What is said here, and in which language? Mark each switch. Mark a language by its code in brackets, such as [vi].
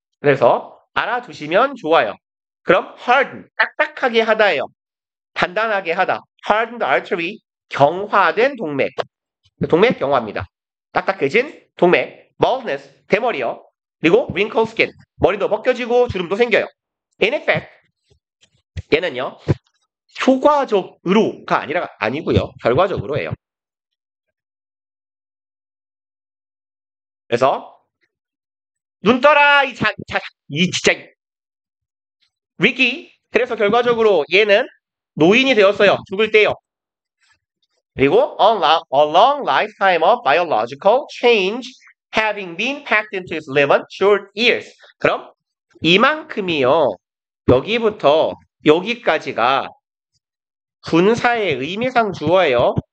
[ko] 그래서 알아두시면 좋아요. 그럼 harden, 딱딱하게 하다예요. 단단하게 하다. hardened artery, 경화된 동맥. 동맥 경화입니다. 딱딱해진 동맥. baldness, 대머리요. 그리고 wrinkled skin, 머리도 벗겨지고 주름도 생겨요. [en] In effect, [ko] 얘는요. 효과적으로가 아니고요. 결과적으로예요. 그래서 눈 떠라 이 진짜 위기. 그래서 결과적으로 얘는 노인이 되었어요. 죽을 때요. 그리고 [en] a long lifetime of biological change having been packed into his 11 short years. [ko] 그럼 이만큼이요. 여기부터 여기까지가 분사의 의미상 주어예요.